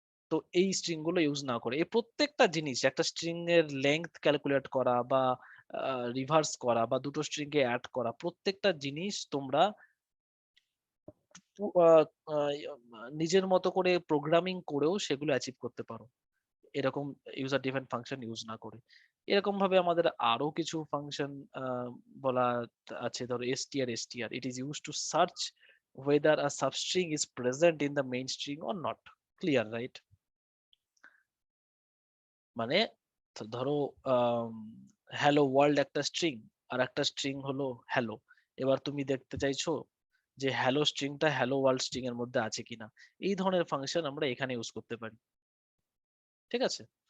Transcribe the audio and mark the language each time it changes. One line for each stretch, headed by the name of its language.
Bangla: তো এই স্ট্রিং গুলো ইউজ না করে, এই প্রত্যেকটা জিনিস, একটা স্ট্রিং এর লেংথ ক্যালকুলেট করা বা রিভার্স করা বা দুটো স্ট্রিং কে অ্যাড করা, প্রত্যেকটা জিনিস তোমরা আহ, আহ, নিজের মতো করে প্রোগ্রামিং করেও সেগুলো অ্যাচিভ করতে পারো, এরকম ইউজার ডিফাইন ফাংশন ইউজ না করে। এরকম ভাবে আমাদের আরো কিছু ফাংশন বলা আছে, ধরো
English: str, it is used to search whether a substring is present in the main string or not. Clear, right?
Bangla: মানে ধরো হ্যালো ওয়ার্ল্ড একটা স্ট্রিং, আর একটা স্ট্রিং হলো হ্যালো। এবার তুমি দেখতে চাইছো যে হ্যালো স্ট্রিংটা হ্যালো ওয়ার্ল্ড স্ট্রিং এর মধ্যে আছে কিনা। এই ধরনের ফাংশন আমরা এখানে ইউজ করতে পারি, ঠিক আছে?